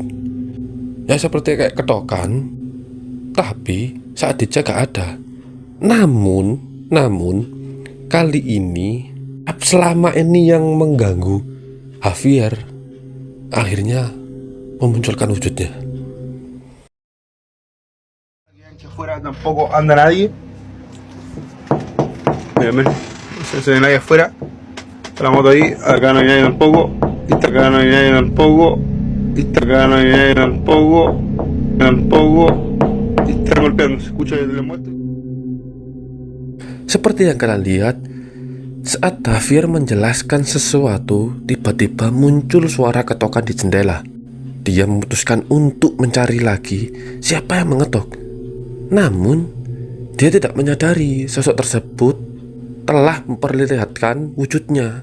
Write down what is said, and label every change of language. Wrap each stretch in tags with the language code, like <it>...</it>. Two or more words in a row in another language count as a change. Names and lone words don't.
<id>Ya seperti kayak ketokan, tapi saat dicek gak ada. Namun kali ini selama ini yang mengganggu Javier akhirnya memunculkan wujudnya.</id> <es>Afuera tampoco anda nadie. Miren, no se ve nadie afuera. Está la moto ahí, acá no hay nadie tampoco. Y acá no hay nadie tampoco. Y acá no hay nadie tampoco. Y están golpeando, se escucha desde la muerte.</es> <id>Seperti yang kalian lihat, saat Javier menjelaskan sesuatu, tiba-tiba muncul suara ketokan di jendela. Dia memutuskan untuk mencari lagi siapa yang mengetok. Namun, dia tidak menyadari sosok tersebut telah memperlihatkan wujudnya.</id>